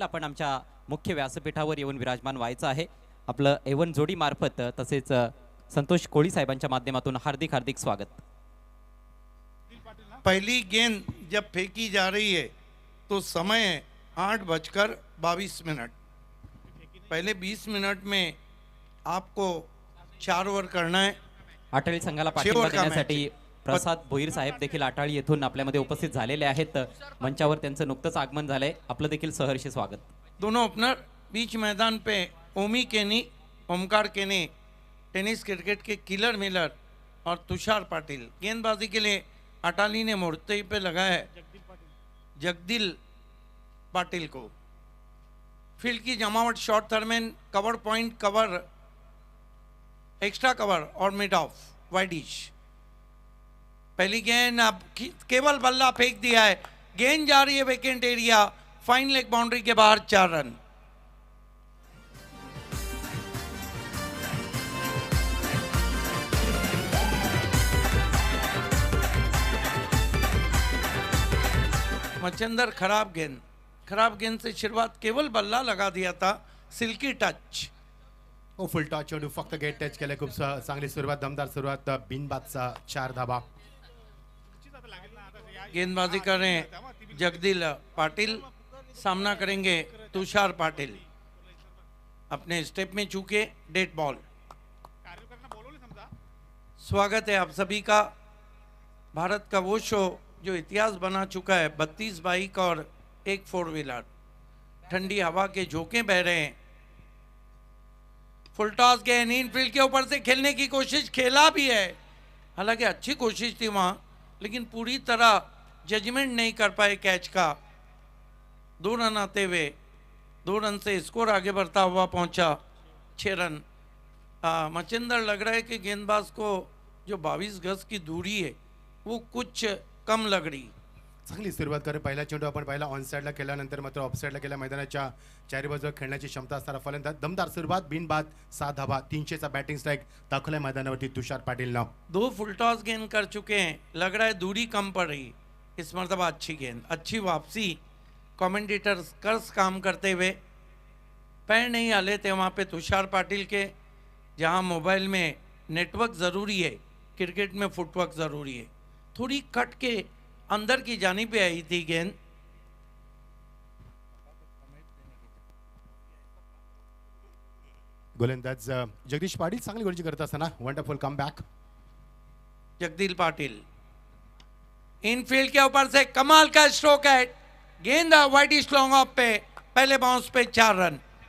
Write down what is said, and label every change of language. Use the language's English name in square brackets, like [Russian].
[Marathi] आपण आमच्या मुख्य व्यासपीठावर येऊन विराजमान व्हायचं आहे. आपलं एवन जोडी मार्फत तसेच संतोष कोळी साहेबांच्या माध्यमातून हार्दिक हार्दिक स्वागत. [Hindi] पहली गेंद जब फेंकी जा रही है तो समय है 8:22। पहले 20 मिनट में आपको 4 ओवर करना है. [Marathi] आटाळी संघाला पाठिंबा देण्यासाठी प्रसाद भोईर साहेब देखील आटाळी येथून आपल्यामध्ये उपस्थित झालेले आहेत. मंचावर त्यांचं नुकतंच आगमन झालंय. आपलं देखील सहर्षी स्वागत. [Hindi] दोनों ओपनर बीच मैदान पे ओमी केनी, ओमकार केनी, टेनिस क्रिकेट के किलर मिलर और तुषार पाटिल. गेंदबाजी के लिए अटाली ने मुर्तई पे लगाया है जगदील पाटिल को. फील्ड की जमावट short third man, cover point, cover, extra cover और मिड ऑफ वाइडिश. पहली गेंद अब केवल बल्ला फेंक दिया है. गेंद जा रही है vacant area, fine leg boundary के बाहर 4 रन. मच्छिंदर खराब गेंद से शुरुआत, केवल बल्ला लगा दिया था. [English] Silky touch. [Marathi] फुल टच चेंडू फक्त गेट टच केले. खूप चांगली सुरुवात, दमदार सुरुवात. बिनबादचा 4 धाबा. [Hindi] गेंदबाजी कर रहे हैं जगदील पाटिल, सामना करेंगे तुषार पाटिल. अपने स्टेप में चूके डेड बॉल. स्वागत है आप सभी का. भारत का वो शो जो इतिहास बना चुका है. 32 बाइक और एक 4 व्हीलर. ठंडी हवा के झोंके बह रहे हैं. फुल टॉस गेंद इन फील्ड के ऊपर से खेलने की कोशिश, खेला भी है. हालांकि अच्छी कोशिश थी वहां, लेकिन पूरी तरह जजमेंट नहीं कर पाए कैच का. 2 रन आते हुए 2 रन से स्कोर आगे बढ़ता हुआ पहुंचा 6 रन. मचिंदर लग रहा है कि गेंदबाज को जो 22 गज की दूरी है वो कुछ कम लग रही. [Marathi] चांगली सुरुवात करे. पहिला चेंडू आपण पाहिला ऑन साइडला केल्यानंतर मात्र ऑफ साइडला केला. मैदानाच्या चारी बाजूला खेळण्याची क्षमता असणारा फलंदाज. दमदार सुरुवात, बिनबाद 7 धाबा. 300चा बॅटिंग स्ट्राइक दाखवलाय मैदानावरती तुषार पाटिल ने. [Hindi] 2 फुल टॉस गेंद कर चुके हैं. लग रहा है दूरी कम पड़ रही. इस मरतबा अच्छी गेंद, अच्छी वापसी. कमेंटेटर्स कर्स काम करते हुए पैर नहीं हाले थे वहाँ पे तुषार पाटिल के. जहाँ मोबाइल में नेटवर्क ज़रूरी है, क्रिकेट में फुटवर्क ज़रूरी है. थोड़ी कट के अंदर की जानिब पे आई थी गेंद. [Marathi] गोलंदाज जगदीश पाटील चांगली गोलंदाजी करत असताना [English] Wonderful comeback. [Hindi] जगदील पाटिल इनफील्ड के ऊपर से कमाल का स्ट्रोक है. गेंद वाइडिश लॉन्ग ऑफ पे, पहले बाउंस पे 4 रन.